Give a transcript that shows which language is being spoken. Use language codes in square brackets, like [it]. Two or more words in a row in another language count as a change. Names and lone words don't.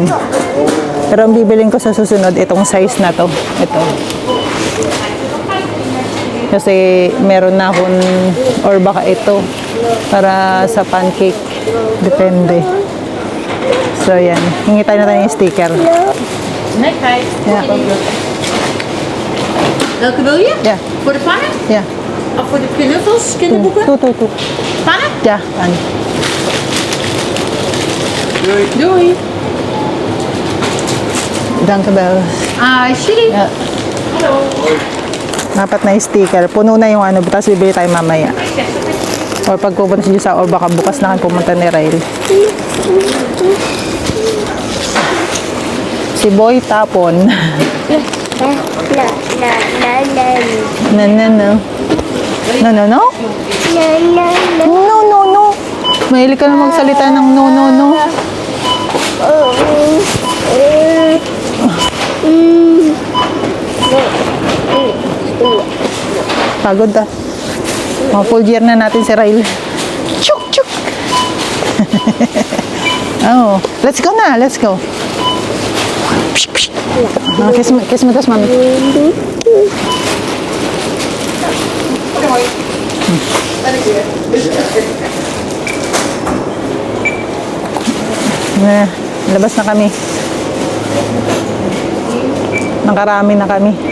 [tl] Pero ang bibilin ko sa susunod, itong size na to. Ito. Kasi meron na akong, or baka ito, para sa pancake. Depende. So, yan. Hingi tayo na tayo yung sticker. [nl] Ja. Welke wil je? Ja. Voor de pannen? Ja. Of voor de knuffels, kinderboeken? Toe. Pannen? Ja, pan. Doei. Dankjewel. Alsjeblieft. Ja. Hallo. [tl] Dapat na yung sticker. Puno na yung ano, tapos bibili tayo mamaya. Or pag pupunta siya sa, or baka bukas na kan pumunta ni Ryle. Si Boy tapon. No. No. Mahilig ka na magsalita ng no. Pagod ah. Mga full year na natin si Ryle. [en] Chuk. Oh, let's go na. Let's go. [tl] Kiss mo tas mami. Labas na kami. Nakarami na kami.